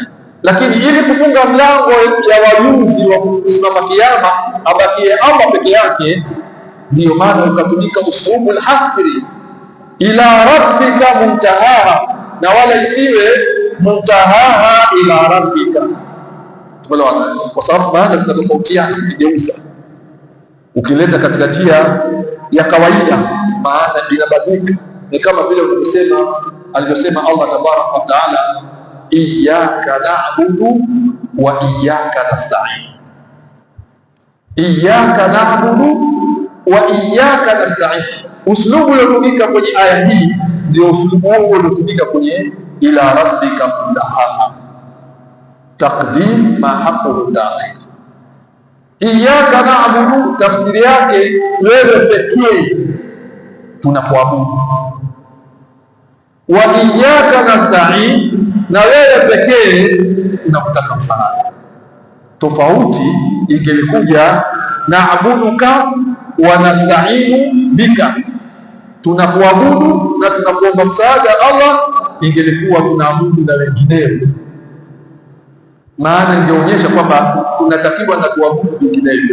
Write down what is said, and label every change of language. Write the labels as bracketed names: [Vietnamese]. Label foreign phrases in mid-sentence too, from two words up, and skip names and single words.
[Swahili] Lakini ili kufunga mlango ya wajuzi wa kusimama kiyama abakie Allah peke yake, ndiyo maana ukatumika uslubu al-hasri, [Arabic] إلى ربك منتهاها, [Swahili] na wala isiwe [Arabic] منتهاها إلى ربك. [Swahili] Kwa sababu maana zinatofautiana kugeuza. Ukileta katika njia ya kawaida maana inabadilika, ni kama vile alivyosema [Arabic] الله تبارك وتعالى, إياك نعبد وإياك نستعين. إياك نعبد وإياك نستعين, [Swahili] uslubu uliotumika kwenye aya hii ndio uslubu huo uliotumika kwenye [Arabic] إلى ربك منتهاها، تقديم ما حقه التأخير. إياك نعبد, [Swahili] tafsiri yake wewe pekee tunakuabudu, [Arabic] وإياك نستعين, [Swahili] na wewe pekee tunakutaka msaada. Tofauti ingelikuja [Arabic] نعبدك ونستعين بك, [Swahili] tunakuabudu na tunakuomba msaada Allah, ingelikuwa tunaabudu na wengineo, maana ingeonyesha kwamba tunatakiwa na kuabudu vinginevyo.